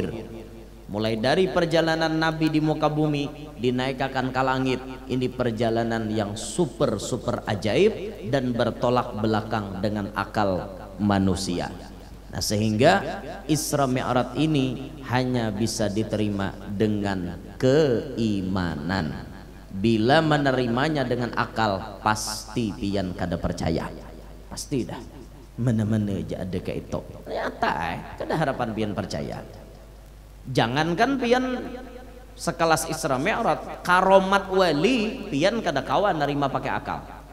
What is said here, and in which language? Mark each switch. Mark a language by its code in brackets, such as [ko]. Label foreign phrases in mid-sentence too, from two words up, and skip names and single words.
[id] Mulai dari perjalanan Nabi di muka bumi dinaikkan ke langit, ini perjalanan yang super ajaib dan bertolak belakang dengan akal manusia. Nah sehingga Isra Mi'raj ini hanya bisa diterima dengan keimanan. Bila menerimanya dengan akal, [bjn] pasti pian kada percaya. Pasti dah. Mana-mana aja ada ke itu. Ternyata kada harapan pian percaya. Jangankan pian sekelas Isra Mi'raj, karomat wali pian kada kawan nerima pakai akal.